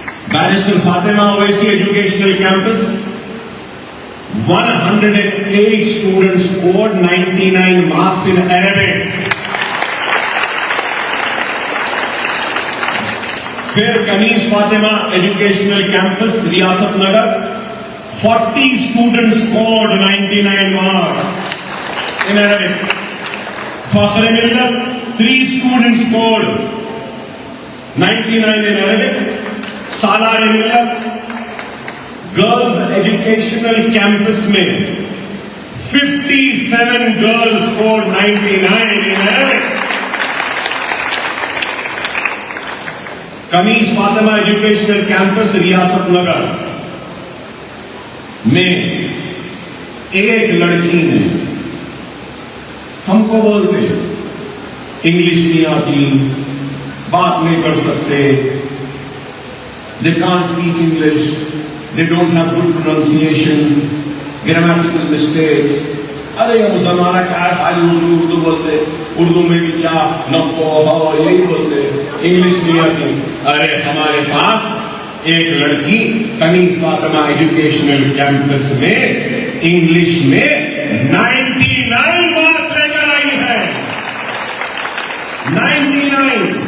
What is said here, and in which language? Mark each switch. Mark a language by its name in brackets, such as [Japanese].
[English] Barrister Fatima Owaisi educational campus, 108 students scored 99 marks in Arabic. پھر Kaneez Fatima educational campus Riyasat Nagar, 40 students scored 99 marks in Arabic. Fakhr Millat, 3 students scored 99 in Arabic. Salar Millat girls educational campus میں 57 girls scored 99 in Arabic. [Urdu] Kaneez Fatima educational campus ریاست نگر میں ایک لڑکی نے کو بولتے انگلش نہیں آتی, بات نہیں کر سکتے, [English] they can't speak English, they don't have good pronunciation, grammatical mistakes. [Urdu] ارے وہ زمانہ کیا ہے, خالی اردو بولتے, اردو میں بھی کیا نقو ہو یہی بولتے, انگلش نہیں آتی. ارے ہمارے پاس ایک لڑکی کنیز فاطمہ ایجوکیشنل کیمپس میں انگلش میں 99 مارکس لے کر آئی ہے, 99.